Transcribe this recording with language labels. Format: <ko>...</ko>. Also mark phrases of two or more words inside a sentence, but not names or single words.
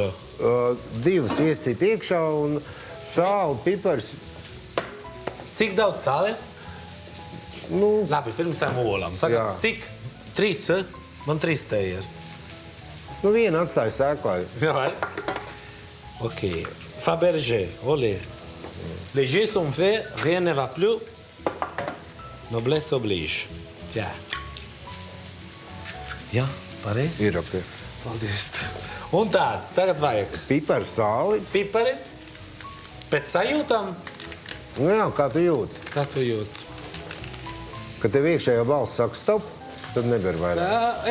<lv>Divas iesīt iekšā un sāli, pipars. Cik daudz sāli? Labi, pirms tām olām. Saka, cik? 3? Man 3 te ir. Viena atstāja sēklāju. Jā, vai? Ok. Fabergé, olé.</lv> <fr>Les jeux sont faits, rien ne va plus. Noblesse oblige.</fr> <lv>Jā. Jā, pareizi? Ir ok. Paldies. Un tagad vajag. Pipari, sāli. Pipari. Pēc sajūtām? Jā, kā tu jūti? Kā tu jūti? Kad tev iekšējā balss saka stop, tad nevar vairāk.</lv>